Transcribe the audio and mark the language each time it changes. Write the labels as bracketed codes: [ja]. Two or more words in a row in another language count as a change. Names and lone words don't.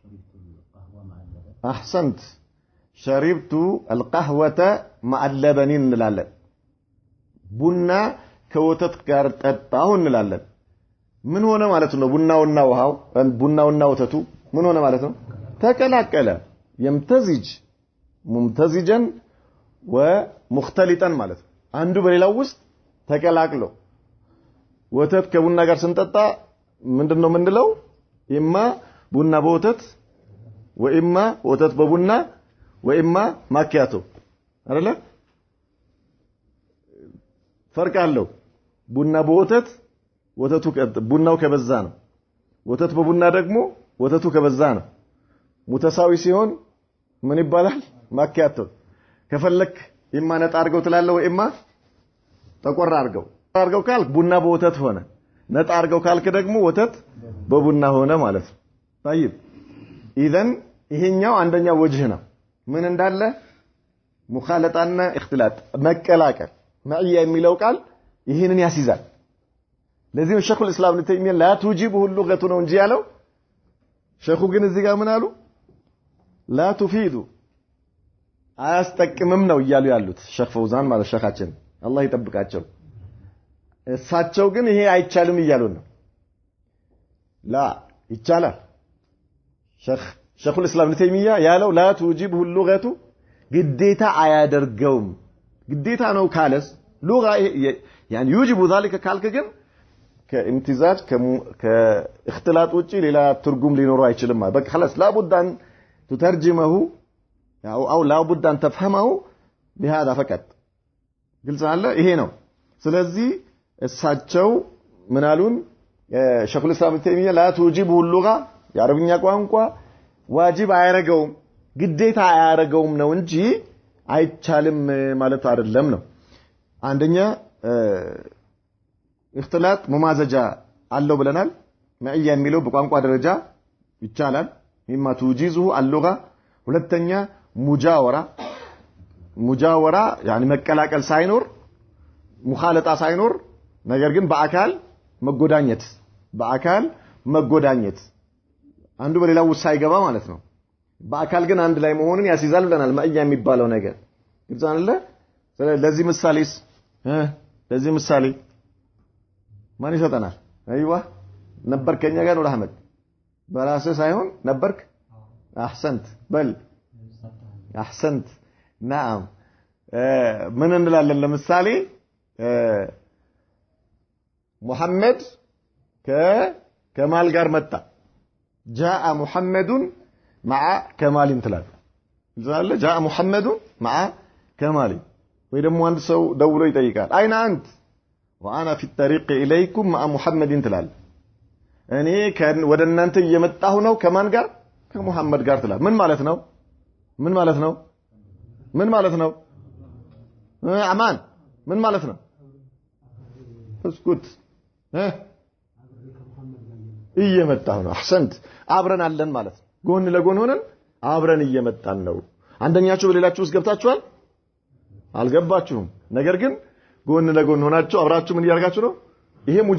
[ar] احسنت شربت القهوة مع اللبن [am] እንላለን ቡና ከወተት ጋር ጠጣሁ እንላለን ምን ሆነ ማለት ነው ቡናውና ውሃው ቡናውና ወተቱ ምን ሆነ ማለት ነው ተቀላቀለ [ar] يمتزج ممتزجا ومختلطا [am] ማለት አንዱ በሌላው ውስጥ ተቀላቅሎ ወተት ከቡና ጋር ስንጠጣ ምንድነው ምንለው ኢማ ቡና በወተት ወኢማ ወተት በቡና ወኢማ ማኪያቶ አይደለ ፈርቅ አለው ቡና በወተት ወተቱ ቡናው ከበዛ ነው ወተት በቡና ደግሞ ወተቱ ከበዛ ነው ሙተሳዊ ሲሆን ምን ይባላል ማኪያቶ ከፈለክ ኢማ ነጣ አርገው ትላለህ ወኢማ ተቆራ አርገው ካልክ ቡና በወተት ሆነ ነጣ አርገው ካልክ ደግሞ ወተት በቡና ሆነ ማለት ነው [ar] طيب اذا [am] ይሄኛው አንደኛው ወጅህ ነው ምን እንዳለ ሙኻለጣና اختلاط መቀላቀል ማዕያ የሚለው ቃል ይሄንን ያስይዛል ለዚህ ነው ሼኹል እስላም ኢብኑ ተይሚያ [ar] لا توجبه اللغة [am] ነው እንጂ ያለው ሼኹ ግን እዚህ ጋር ምን አሉ [ar] لا تفيد [am] አያስጠቅምም ነው እያሉ ያሉት ሼኽ ፈውዛን ማለት ሼኻችን አላህ ይጠብቃቸው እሳቸው ግን ይሄ አይቻልም እያሉ ነው لا ይቻላል ሼኹል እስላም ኢብኑ ተይሚያ ያለው [ar] لا توجبه اللغة [am] ግዴታ አያደርገውም ግዴታ ነው ካለስ [ar] لغة يعني يوجب [am] ذلك ካልክ ግን ከኢምቲዛጅ ከእختلاط ውጪ ሌላ ትርጉም ሊኖረው አይችልም በቃ [ar] خلاص لا بد ان تترجمه او لا بد ان تفهمه بهذا فقط [am] ግልጽ አለ ይሄ ነው ስለዚህ እሳቸው ምናሉን ሸኹል ኢስላም ተይሚያ [ar] لا توجبه اللغة [am] የአረብኛ ቋንቋ ዋጅብ አያረገውም ግዴታ አያረገውም ነው እንጂ አይቻልም ማለት አይደለም ነው አንደኛ [ar] اختلاط ممازجة [am] አለው ብለናል ማዕያ የሚለው በቋንቋ ደረጃ ይቻላል [ar] مما توجزه اللغة [am] ሁለተኛ [ar] مجاورة يعني [am] መቀላቀል ሳይኖር ሙኻለጣ ሳይኖር ነገር ግን በአካል መጎዳኘት አንዱ በሌላው ሳይገባ ማለት ነው በአካል ግን አንድ ላይ መሆኑን ያስይዛል ብለናል ማዕያ የሚባለው ነገር ግልጽ አይደለ ለዚህ ምሳሌ ማን ይሰጠናል አይዋ ነበርከኛ ጋር ነው አህመድ በራስህ ሳይሆን ነበርክ [ar] احسنت بل احسنت نعم [am] ምን እንላለን ለምሳሌ ሙሐመድ ከከማል ጋር መጣ [ar] جاء محمد مع كمال تلال زال جاء محمد مع كمال [am] ወይ ደግሞ አንድ ሰው ደውሎ ይጠይቃል [ar] أين أنت وانا في الطريق اليكم مع محمد تلال [am] እኔ ወደ እናንተ እየመጣሁ ነው ከማን ጋር ከሙሐመድ ጋር ትላል ምን ማለት ነው አማን ምን ማለት ነው እስኩት እየመጣሁ ነው አህሰንት አብረን አለን ማለት ነው ጎን ለጎን ሆነን አብረን እየመጣን ነው አንደኛችሁ በሌላችሁ ውስጥ ገብታችኋል አልገባችሁም ነገር ግን ጎን ለጎን ሆናችሁ አብራችሁ ምን ያርጋችሁ ነው ይሄ